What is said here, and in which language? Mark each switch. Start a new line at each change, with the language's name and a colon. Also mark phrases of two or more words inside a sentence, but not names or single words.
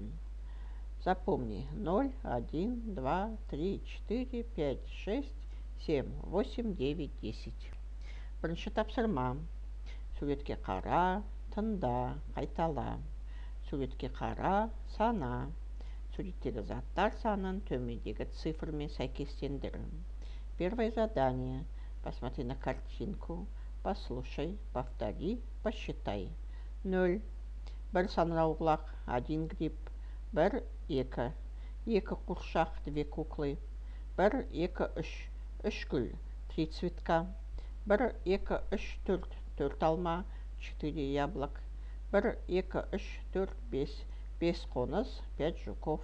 Russian: Запомни. 0, 1, 2, 3, 4, 5, 6, 7, 8, 9, 10.
Kazakh: Бірінші тапсырма. Суретке қара, тыңда, қайтала. Суретке қара, сана. Суреттегі заттар санын төмендегі цифрмен сәйкестендір.
Russian: Первое задание. Посмотри на картинку, послушай, повтори, посчитай. 0.
Kazakh: Бір саңырауқұлақ, 1 гриб. 1, 2. 2 қуыршақ, 2 куклы. 1, 2, 3. 3 гүл, 3 цветка. 1, 2, 3, 4. 4 алма, 4 яблок. 1, 2, 3, 4, 5. 5 қоныс, 5 жуков.